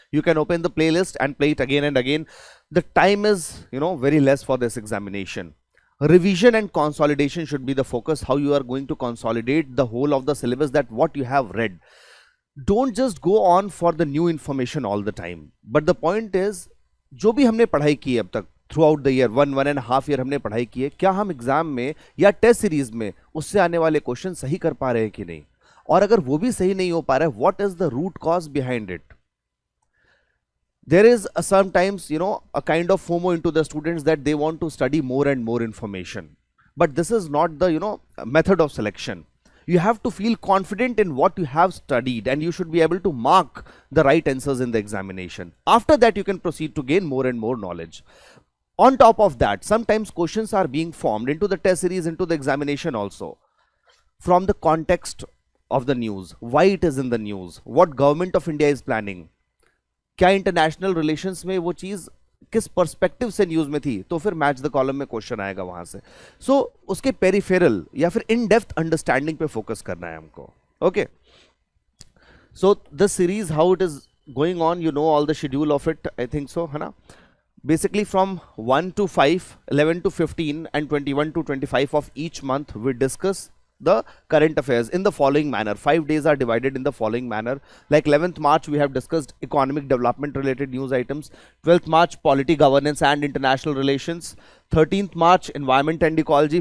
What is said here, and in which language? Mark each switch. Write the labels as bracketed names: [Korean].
[English] You can open the playlist and play it again and again. The time is, very less for this examination. Revision and consolidation should be the focus. How you are going to consolidate the whole of the syllabus, that what you have read. Don't just go on for the new information all the time. But the point is, [Hindi] जो भी हमने पढ़ाई की है अब तक [English] throughout the year [Hindi] 1.5 year हमने पढ़ाई की है, क्या हम एग्जाम में या टेस्ट सीरीज में उससे आने वाले क्वेश्चन सही कर पा रहे हैं कि नहीं, और अगर वो भी सही नहीं हो पा रहा है, [English] What is the root cause behind it. There is sometimes a kind of FOMO into the students that they want to study more and more information, but this is not the method of selection. You have to feel confident in what you have studied and you should be able to mark the right answers in the examination. After that, you can proceed to gain more and more knowledge. On top of that, sometimes questions are being formed into the test series, into the examination also, from the context of the news, why it is in the news, what government of India is planning, [Hindi] क्या international relations में वो चीज किस perspective से news में थी, तो फिर मैच द कॉलम में क्वेश्चन आएगा वहां से. सो उसके पेरिफेरल या फिर इन डेप्थ अंडरस्टैंडिंग पे फोकस करना है हमको. [English] okay, so this series how it is going on, you know all the schedule of it, I think so, [Hindi] है ना. [English] Basically from 1 to 5, 11 to 15 and 21 to 25 of each month we discuss the current affairs in the following manner. 5 days are divided in the following manner. Like 11th March we have discussed economic development related news items. 12th March polity, governance and international relations. 13th March environment and ecology.